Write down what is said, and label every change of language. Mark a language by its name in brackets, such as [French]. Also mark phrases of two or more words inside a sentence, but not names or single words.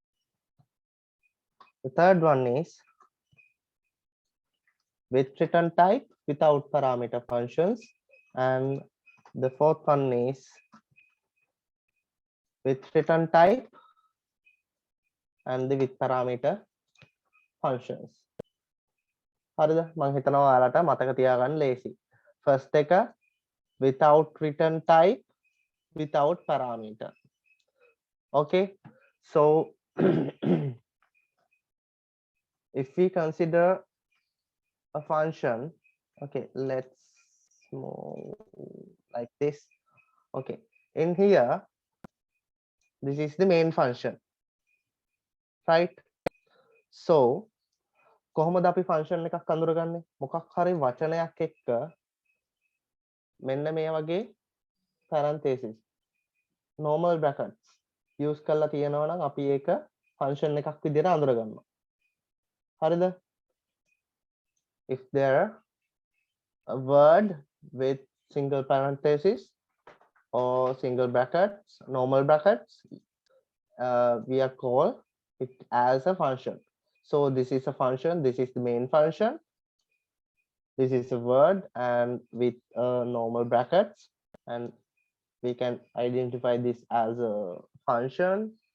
[English] The third one is with return type without parameter functions, and the fourth one is with return type and with parameter functions. [Sinhala] හරිද? මම හිතනවා ඔයාලට මතක තියාගන්න ලේසි. [English] First එක without return type without parameter. Okay, so if we consider a function, okay, let's move like this. Okay, in here this is the main function, right? [Sinhala] So කොහොමද අපි function එකක් අඳුරගන්නේ? මොකක් හරි වචනයක් එක්ක මෙන්න මේ වගේ [English] parenthesis normal brackets use [Sinhala] කරලා තියෙනවා නම් අපි ඒක function එකක් විදිහට අඳුරගන්නවා. හරිද? [English] If there a word with single parenthesis or single brackets, normal brackets, we are call it as a function. So this is a function, this is the main function, this is a word and with normal brackets, and we can identify this as a function.